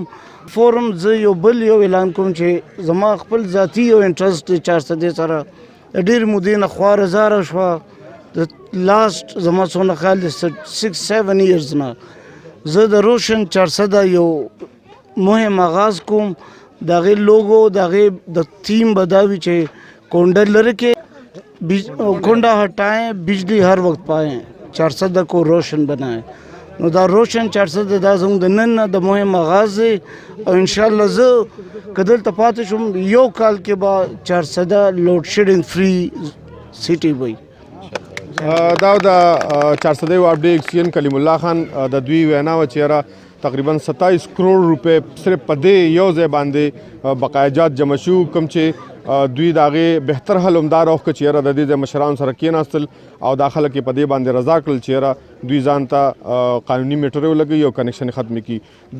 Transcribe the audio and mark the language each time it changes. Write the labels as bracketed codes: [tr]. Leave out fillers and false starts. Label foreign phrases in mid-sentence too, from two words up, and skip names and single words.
[ps] فورم زه یو بل یو اعلان کوم چې زما خپل ذاتي یو انټرسټ دی 400 سره د ډېرې مودې نه خواره زاره شوه، د لاست زما څونه خیال دی 6-7 ایرز نه زه د روشن 400 یو مهم آغاز کوم. د هغې لوګو د هغې د تیم به دا وي چې کونډه لرې کې کونډه [ur] ہٹائیں بجلی ہر وقت پائیں 400 کو روشن بنائیں. [ps] نو دا روشن 400 دا زموږ د نن نه د مهم آغاز دی او انشاءالله زه که دلته پاتې شم یو کال کې به 400 لوډ شیډینګ فری سیټي وي. دا د 400 وابډې ایکسین کلیم الله خان د دوی وینا وه چې یاره تقریبا 27 کروڑ روپۍ صرف په دې یو ځای باندې بقایجات جمع شو، کوم چې دوی د هغې بهتر حل همدا راوښکه چې یاره د دې ځای مشرانو سره کېناستل او دا خلک یې په دې باندې رضا کړل چې یاره دوی ځان ته قانوني میټرې ولګوي او کنیکشن یې ختمې کړي.